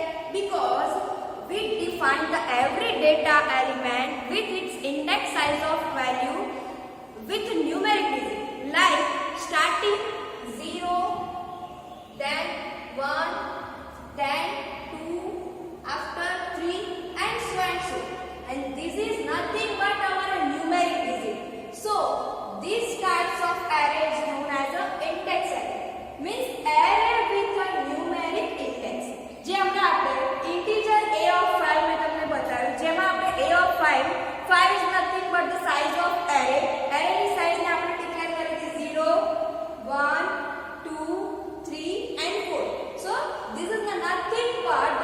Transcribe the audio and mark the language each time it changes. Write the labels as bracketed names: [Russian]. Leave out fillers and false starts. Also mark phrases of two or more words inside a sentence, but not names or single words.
[English] Because we define the every data element with its index size of value with numeric digit, like starting 0, then 1, then 2, after 3 and so and so. And this is nothing but our numeric digit. So these types of array is known as a index array. Means array with a numeric index. [Gujarati] જે આપણે [English] integer a of 5 [Gujarati] મેં તમને બતાવ્યું, જેમાં આપણે [English] a of 5 is nothing but the size of array. [Gujarati] Array ની size ને આપણે ડિક્લેર કરી છે 0, 1, 2, 3 and 4. [English] So this is nothing but